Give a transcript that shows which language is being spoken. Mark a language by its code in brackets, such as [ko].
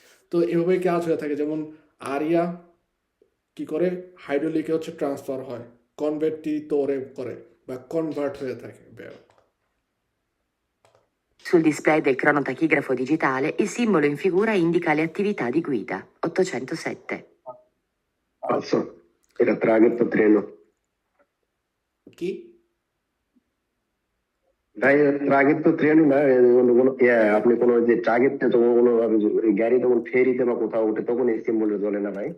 [bn] তো এভাবেই কাজ হয়ে থাকে, যেমন আরিয়া কি করে হাইড্রোলিকে হচ্ছে ট্রান্সফার হয়, কনভার্টিতরে করে বা কনভার্ট হয়ে থাকে। [it] Sul display del cronotachigrafo digitale il simbolo in figura indica le attività di guida. 807. [bn] আচ্ছা, এটা [it] traghetto treno। [bn] কি ভাই [it] traghetto treno [bn] না, আপনি কোনো যে ট্রাগেতে যখন কোনো গাড়ি তখন ফেরিতে বা কোথাও ওঠে তখন এই সিম্বলটা জ্বলে না ভাই?